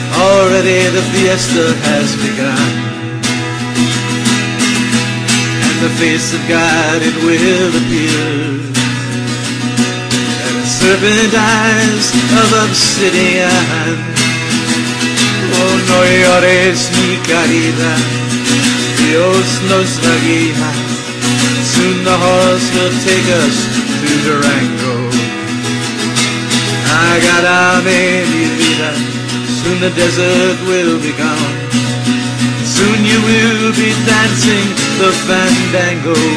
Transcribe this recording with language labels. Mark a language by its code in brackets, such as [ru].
[en] Already the fiesta has begun. The face of God, it will appear, and the serpent eyes of obsidian. [es] Oh, no llores mi querida, Dios nos la guía. [en] Soon the horse will take us to Durango. [es] Agarame mi vida, [en] soon the desert will be gone. Soon you will be dancing the fandango.